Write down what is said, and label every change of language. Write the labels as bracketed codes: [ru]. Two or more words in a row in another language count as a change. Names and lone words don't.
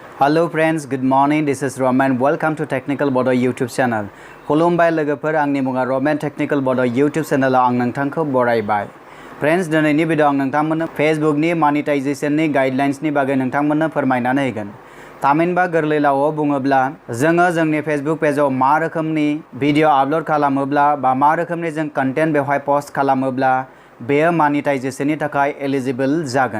[en] Hello friends, good morning. This is Rwkhwm. Welcome to Technical Bodo YouTube channel. [brx] खुलुमबाय लोगोफोर आंनि मुङा रमेन टेक्निकल बड YouTube चेनेलाव आं नोंथांखौ बरायबाय। फ्रेंड्स दिनैनि भिडिअ आं नोंथांमोननो फेसबुकनि मनेटाइजेशननि गाइडलाइन्सनि बागै नोंथांमोननो फोरमायनानै होगोन। थामहिनबा गोरलै रावाव बुङोब्ला जोङो जोंनि फेसबुक पेजाव मा रोखोमनि भिडिअ आपल'ड खालामोब्ला बा मा रोखोमनि जों कन्टेन्ट बेवहाय पोस्ट खालामोब्ला बेयो मनेटाइजेशननि थाखाय एलिजिबल जागोन।